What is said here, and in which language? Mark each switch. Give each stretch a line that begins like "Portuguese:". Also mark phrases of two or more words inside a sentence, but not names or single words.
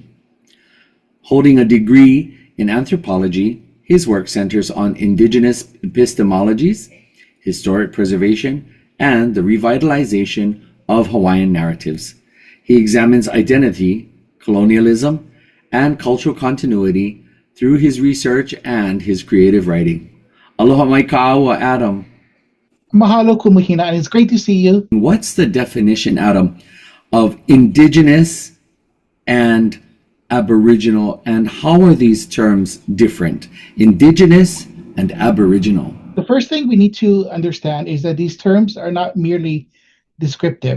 English: Holding a degree in anthropology, his work centers on indigenous epistemologies, historic preservation, and the revitalization of Hawaiian narratives. He examines identity, colonialism, and cultural continuity through his research and his creative writing.
Hawaiian: Aloha mai ka'awa, Adam. Mahalo Kumu,
English: and it's great to see you. What's the definition, Adam, of Indigenous and Aboriginal, and how are these terms different? Indigenous and Aboriginal. The first thing we need to understand is that these terms are not merely descriptive.